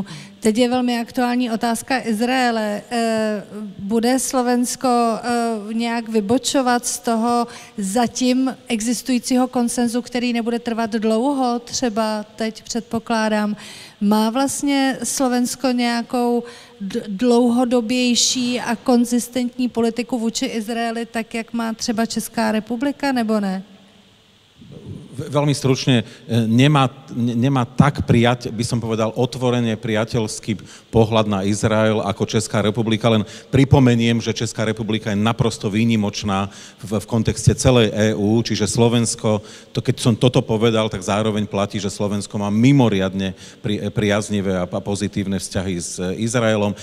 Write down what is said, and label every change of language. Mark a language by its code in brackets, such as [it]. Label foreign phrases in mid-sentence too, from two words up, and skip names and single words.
[cs] Teď je velmi aktuální otázka Izraele. Bude Slovensko nějak vybočovat z toho zatím existujícího konsenzu, který nebude trvat dlouho, třeba teď předpokládám. Má vlastně Slovensko nějakou dlouhodobější a konzistentní politiku vůči Izraeli, tak jak má třeba Česká republika, nebo ne? [sk] Veľmi stručne, nemá tak by som povedal, otvorene priateľský pohľad na Izrael ako Česká republika, len pripomeniem, že Česká republika je naprosto výnimočná v kontexte celej EÚ, čiže Slovensko, keď som toto povedal, tak zároveň platí, že Slovensko má mimoriadne priaznivé a pozitívne vzťahy s Izraelom.